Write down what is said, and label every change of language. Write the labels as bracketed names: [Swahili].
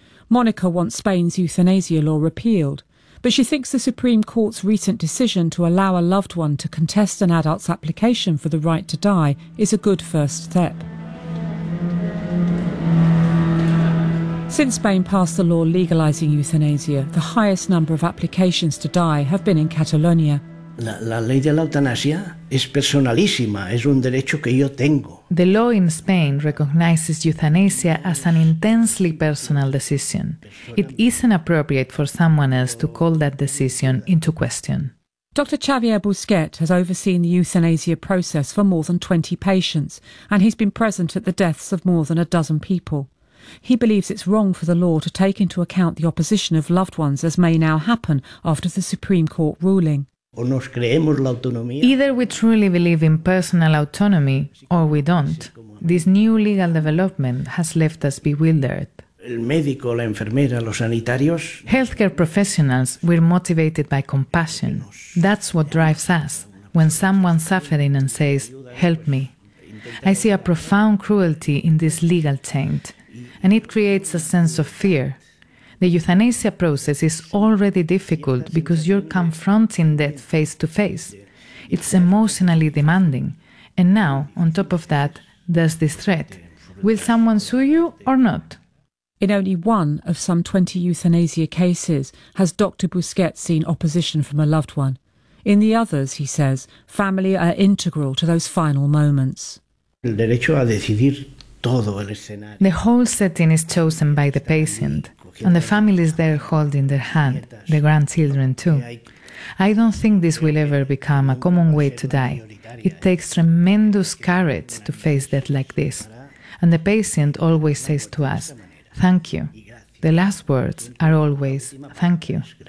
[English] Monica wants Spain's euthanasia law repealed. But she thinks the Supreme Court's recent decision to allow a loved one to contest an adult's application for the right to die is a good first step. Since Spain passed the law legalising euthanasia, the highest number of applications to die have been in Catalonia. [Spanish] La ley de la eutanasia es personalísima, es un derecho que yo tengo. [English] The law in Spain recognizes euthanasia as an intensely personal decision. It isn't appropriate for someone else to call that decision into question. Dr. Xavier Busquet has overseen the euthanasia process for more than 20 patients, and he's been present at the deaths of more than a dozen people. He believes it's wrong for the law to take into account the opposition of loved ones, as may now happen after the Supreme Court ruling. Either we truly believe in personal autonomy or we don't. This new legal development has left us bewildered. [Spanish] El médico, la enfermera, los sanitarios. [English] Healthcare professionals, we're motivated by compassion. That's what drives us. When someone's suffering and says, help me. I see a profound cruelty in this legal change, and it creates a sense of fear. The euthanasia process is already difficult because you're confronting death face to face. It's emotionally demanding. And now, on top of that, there's this threat. Will someone sue you or not? In only one of some 20 euthanasia cases has Dr. Busquet seen opposition from a loved one. In the others, he says, family are integral to those final moments. [Spanish] El derecho a decidir todo el escenario. [English] The whole setting is chosen by the patient. And the families there holding their hand, the grandchildren too. I don't think this will ever become a common way to die. It takes tremendous courage to face death like this. And the patient always says to us, thank you. The last words are always, thank you.